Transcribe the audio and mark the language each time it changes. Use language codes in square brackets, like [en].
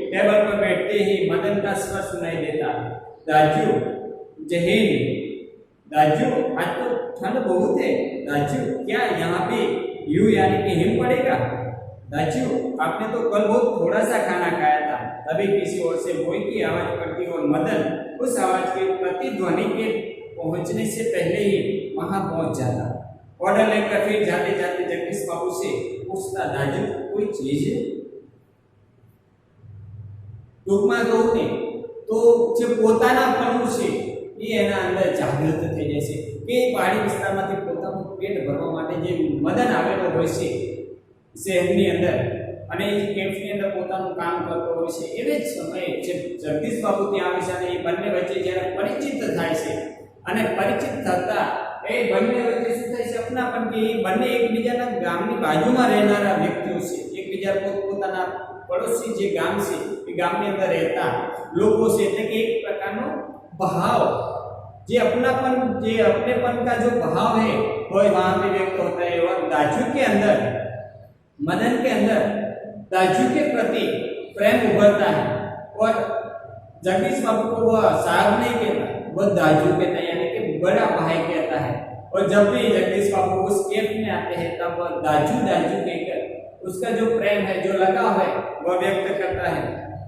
[hi] Table पर बैठते ही मदन का स्वर सुनाई देता, दाजू जहीन, दाजू आज तो ठंड बहुत है, दाजू क्या यहाँ पे यू यानी कि हिम पड़ेगा, दाजू आपने तो कल बहुत थोड़ा सा खाना खाया था। तभी किसी ओर से बोई की आवाज पड़ती और मदन उस आवाज के प्रतिध्वनि के पहुंचने से पहले ही वहां पहुंच जाता। ऑर्डर लेकर फिर जाते जाते जगदीश बाबू से पूछता, दाजू कोई चीज है? [gu] टूंकમાં કહું ને તો જે પોતાના પણ છે એ એના અંદર જાગૃત થઈ જાય છે કે પહાડી વિસ્તારમાંથી પોતાનું પેટ ભરવા માટે જે મદન આવેલો હોય છે શહેરની અંદર અને એ કેમ્પની અંદર પોતાનું કામ કરતો હોય છે એવે જ સમયે જે જગદીશ બાબુ ત્યાં આવે છે અને એ બંને વચ્ચે જ્યારે પરિચિત થાય છે અને પરિચિત થતા એ બંને વચ્ચે શું થાય છે અપનાપન કે એ બંને એકબીજાના ગામની બાજુમાં રહેનારા વ્યક્તિઓ છે, એકબીજા પોતાના પડોશી જે ગામ છે એ ગામની અંદર રહેતા લોકો છે એટલે કે એક પ્રકારનો भाव જે अपनापन જે [hi] अपनेपन का जो भाव है वो वहां पे व्यक्त होता है। और दाजू के अंदर, मदन के अंदर दाजू के प्रति प्रेम उभरता है और जगदीश बाबू को वह साहब नहीं कहता, वह दाजू कहता है यानी कि बड़ा भाई कहता है। और जब भी जगदीश बाबू उस कैंप में आते हैं तब वह दाजू कहकर उसका जो प्रेम है, जो लगाव है वह व्यक्त करता है।